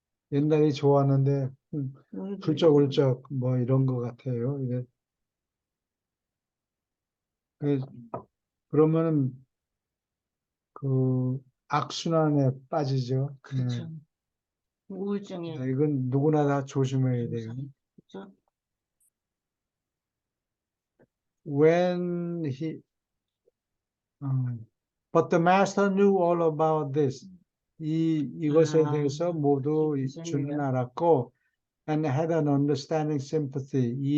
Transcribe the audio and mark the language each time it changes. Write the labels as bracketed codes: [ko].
[ko] 옛날이 좋았는데 훌쩍훌쩍 뭐 이런 것 같아요. 이게 그- 그러면은 그 악순환에 빠지죠. 그렇죠. 우울증의 이건 누구나 다 조심해야 돼요. 증상, 그죠? [en] When but the master knew all about this. [ko] 이것에 대해서 모두 주는 알았고, [en] and had an understanding sympathy.